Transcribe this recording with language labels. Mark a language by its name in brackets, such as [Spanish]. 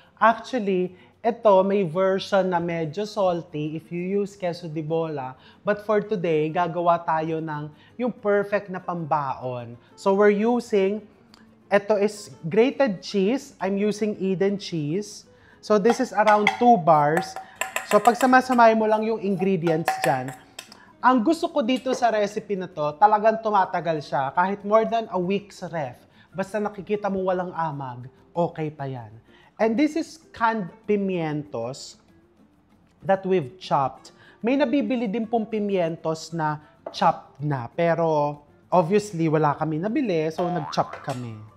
[Filipino] Actually, ito may version na medyo salty [English] if you use [Filipino] queso de bola. [English] But for today, [Filipino] gagawa tayo ng yung perfect na pambaon. [English] So we're using, ito is grated cheese. I'm using Eden cheese. So this is around 2 bars. [Filipino] So pag sama-samay mo lang yung ingredients dyan, ang gusto ko dito sa recipe na to, talagang tumatagal siya. Kahit [English] more than a week's ref. [Filipino] Basta nakikita mo walang amag, okay pa yan. [English] And this is canned pimientos that we've chopped. [Filipino] May nabibili din pong pimientos na chopped na. Pero obviously wala kami nabili, so nag-chop kami.